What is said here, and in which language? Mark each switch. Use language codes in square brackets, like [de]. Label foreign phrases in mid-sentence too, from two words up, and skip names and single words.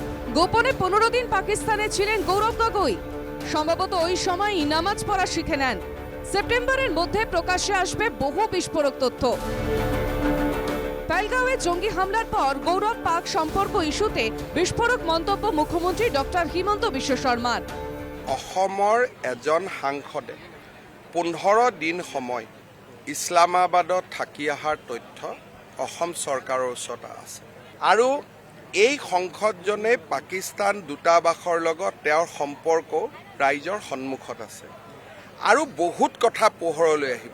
[bn] গোপনে 15 দিন পাকিস্তানে ছিলেন গৌরব গগৈ। সম্ভবত ওই সময় নামাজ পড়া শিখে নেন। সেপ্টেম্বরের মধ্যে প্রকাশ্যে আসবে বহু বিস্ফোরক তথ্য। পেহেলগাঁওয়ে জঙ্গি হামলার পর গৌরব পাক সম্পর্ক ইস্যুতে বিস্ফোরক মন্তব্য মুখ্যমন্ত্রী ডক্টর হিমন্ত বিশ্ব শর্মার। [as] অসমৰ এজন সাংসদে 15 দিন সময় ইছলামাবাদত থাকি অহাৰ তথ্য অসম চৰকাৰৰ ওচৰত আছে আৰু এই সংসদজনে পাকিস্তান দূতাবাসৰ লগত তেওঁৰ সম্পৰ্ক ৰাইজৰ সন্মুখত আছে আৰু বহুত কথা পোহৰলৈ আহিব।